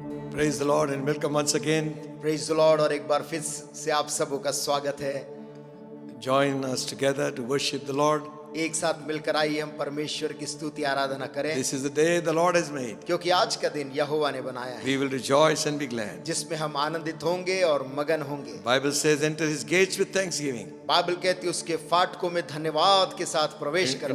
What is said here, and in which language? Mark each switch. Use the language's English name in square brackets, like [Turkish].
[English] Praise the Lord and welcome once again. Praise the lord. [Hindi] और एक बार फिर से आप सबों का स्वागत है। [English] Join us together to worship the Lord. [Hindi] एक साथ मिलकर आइए हम परमेश्वर की स्तुति आराधना करें, [English] This is the day the Lord has made. [Hindi] क्योंकि आज का दिन यहोवा ने बनाया है, [English] We will rejoice and be glad. [Hindi] जिसमें हम आनंदित होंगे और मगन होंगे। [English] Bible says, enter his gates with thanksgiving, [Hindi] Bible कहती है उसके फाटकों में धन्यवाद के साथ प्रवेश करो